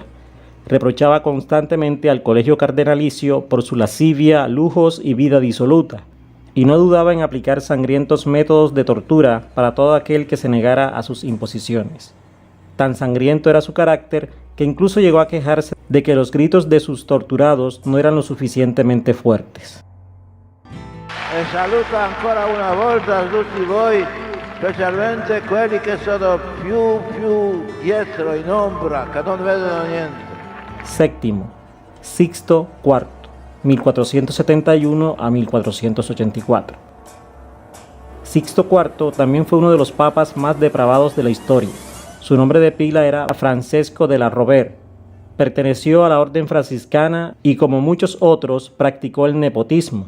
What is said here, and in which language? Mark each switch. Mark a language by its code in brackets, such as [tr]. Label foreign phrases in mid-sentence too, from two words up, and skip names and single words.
[es] Reprochaba constantemente al colegio cardenalicio por su lascivia, lujos y vida disoluta, y no dudaba en aplicar sangrientos métodos de tortura para todo aquel que se negara a sus imposiciones. Tan sangriento era su carácter que incluso llegó a quejarse de que los gritos de sus torturados no eran lo suficientemente fuertes. [it] E saluto ancora una volta a tutti voi, specialmente quelli che sono più dietro in ombra, che non vedono niente. [es] Séptimo, Sixto IV, 1471 a 1484. Sixto IV también fue uno de los papas más depravados de la historia. Su nombre de pila era Francesco de la Rovere. Perteneció a la orden franciscana y, como muchos otros, practicó el nepotismo.